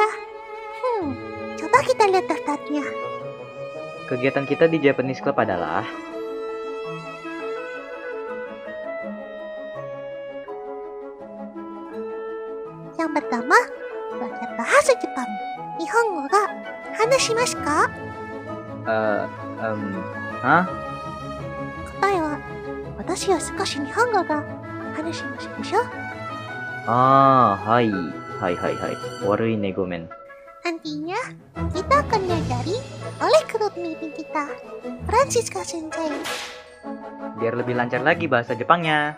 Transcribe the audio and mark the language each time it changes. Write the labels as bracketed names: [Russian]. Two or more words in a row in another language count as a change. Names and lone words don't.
[Indonesian] Coba kita lihat daftarnya. Kegiatan kita di Japanese Club adalah yang pertama, belajar bahasa Jepang. [Japanese] 日本語が話しますか？答えは、私は少し日本語が話しますでしょう? Hai. 悪いねごめん. [Indonesian] Nantinya, kita akan diajari oleh guru pembimbing kita, Francisca Sensei. Biar lebih lancar lagi bahasa Jepangnya.